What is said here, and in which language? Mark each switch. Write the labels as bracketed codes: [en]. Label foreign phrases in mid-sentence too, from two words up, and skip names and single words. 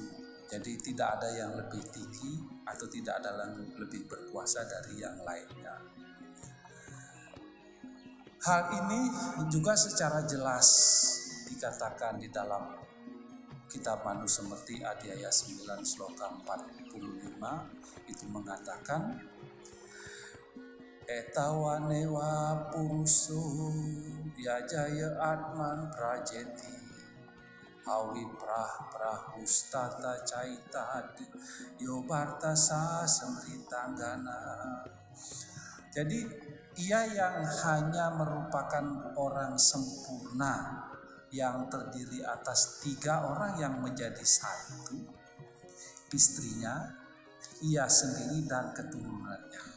[id] Jadi tidak ada yang lebih tinggi atau tidak ada yang lebih berkuasa dari yang lainnya. Hal ini juga secara jelas dikatakan di dalam kitab Manu Semerti Adiaya 9 Sloka 45 itu mengatakan [sa] Etawanewa purusu ya jaya atman prajeti awi prahustata caita yo bartasa semritanggana. [id] Jadi ia yang hanya merupakan orang sempurna yang terdiri atas 3 orang yang menjadi satu, istrinya, ia sendiri dan keturunannya.